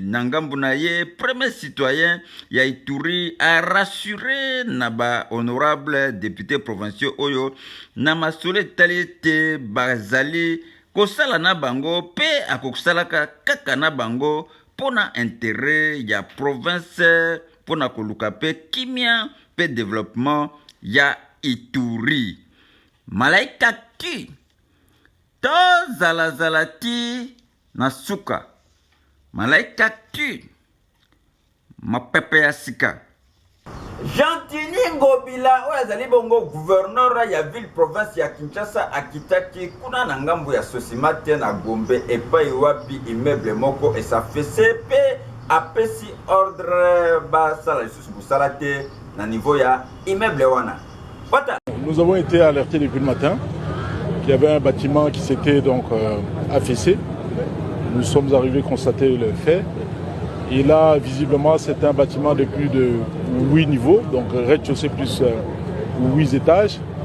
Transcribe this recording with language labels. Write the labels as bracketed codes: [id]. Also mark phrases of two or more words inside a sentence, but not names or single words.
[ln] Nangambu na ye [fr] premier citoyen [ln] ya Ituri a rassuré na ba [fr] honorable député provinciaux [ln] oyo na masole talite bazali kosala na bango pe akosalaka kaka na bango pona intérêt ya province pona koluka pe kimia pe développement ya Ituri. Malaika ki to zalazalati na suka malaika tu mapepe ya sika. Jantini Ngobila oyo azali bongo gouverneur ya [fr] ville province [ln] ya Kinshasa akitaki kuna na ngambo ya Sosimate na Gombe epai wapi immeuble moko esafese pe apesi ordre basala lisusu busala te na niveau ya immeuble wana. [fr] Nous avons été alertés depuis le matin qu'il y avait un bâtiment qui s'était donc affaissé. Nous sommes arrivés constater le fait. Et là, visiblement, c'est un bâtiment de plus de 8 niveaux, donc rez-de-chaussée plus 8 étages.